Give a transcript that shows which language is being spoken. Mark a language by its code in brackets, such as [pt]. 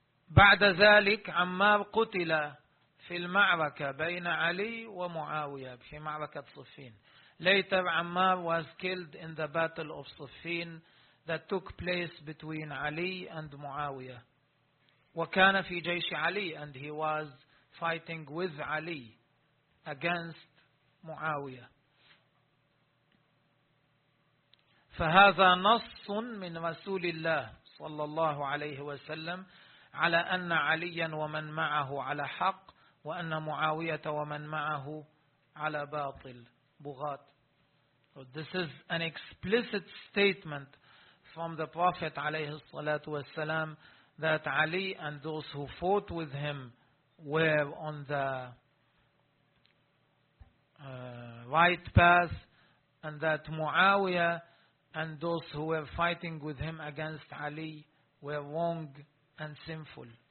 [ar] بعد ذلك عمار قتل في المعركة بين علي ومعاوية في معركة صفين. [en] Later, Ammar was killed in the Battle of Siffin that took place between Ali and Muawiyah. [ar] وَكَانَ فِي جَيْشِ عَلِي, [en] and he was fighting with Ali against Muawiyah. [ar] فَهَذَا نَصٌ مِّن رَسُولِ اللَّهِ صلى الله عليه وسلم على أن عليا ومن معه على حق وأن معاوية ومن معه على باطل بغات. [en] This is an explicit statement from the Prophet [ar] عليه الصلاة والسلام [en] that Ali and those who fought with him were on the right path, and that Muawiyah and those who were fighting with him against Ali were wrong and sinful.